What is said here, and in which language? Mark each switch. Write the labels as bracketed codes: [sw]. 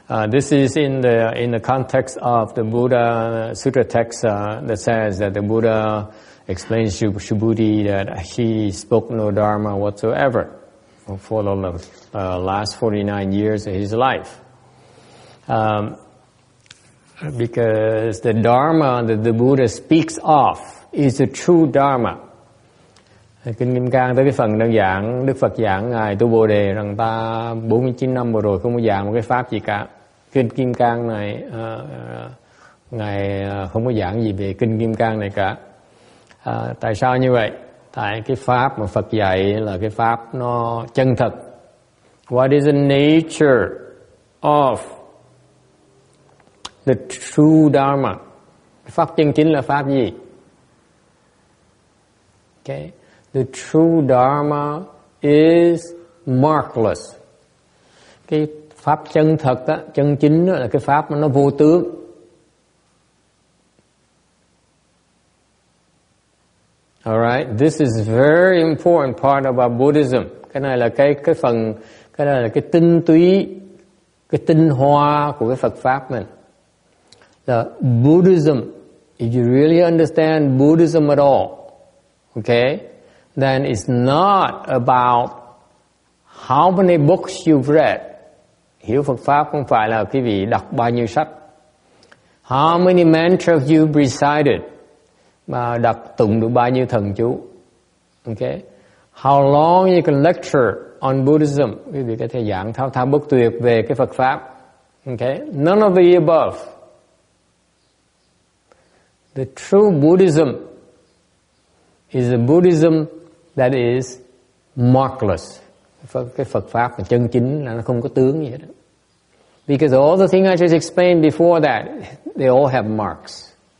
[en] This is in the context of the Buddha Sutra text that says that the Buddha explains to Subhuti that he spoke no Dharma whatsoever for the last 49 years of his life. Because the Dharma that the Buddha speaks of is the true Dharma. [vi] Kinh Kim Cang tới cái phần đơn giản, Đức Phật giảng Ngài Tu Bồ Đề rằng ta 49 năm vừa rồi không có giảng một cái pháp gì cả. Kinh Kim Cang này, Ngài không có giảng gì về Kinh Kim Cang này cả. Tại sao như vậy? Tại cái pháp mà Phật dạy là cái pháp nó chân thật. [en] What is the nature of the true Dharma? [vi] Pháp chân chính là pháp gì? [en] Okay. The true Dharma is markless. [vi] Cái pháp chân thật á, chân chính đó là cái pháp nó vô tướng. [en] Alright, this is very important part about Buddhism. [vi] Cái này là cái phần, cái này là cái tinh túy, cái tinh hoa của cái Phật pháp mình. [en] The Buddhism, if you really understand Buddhism at all, okay, then it's not about how many books you've read. [vi] Hiểu Phật pháp không phải là quý vị đọc bao nhiêu sách. [en] How many mantras you've recited, [vi] mà đọc tụng được bao nhiêu thần chú. Okay. [en] How long you can lecture on Buddhism. [vi] Quý vị có thể giảng thao thao bất tuyệt về cái Phật pháp. [en] Okay? None of the above. The true Buddhism is a Buddhism that is markless. [vi] Cái Phật Pháp là chân chính là nó không có tướng gì hết. [en] Because all the things I just explained before that, they all have marks.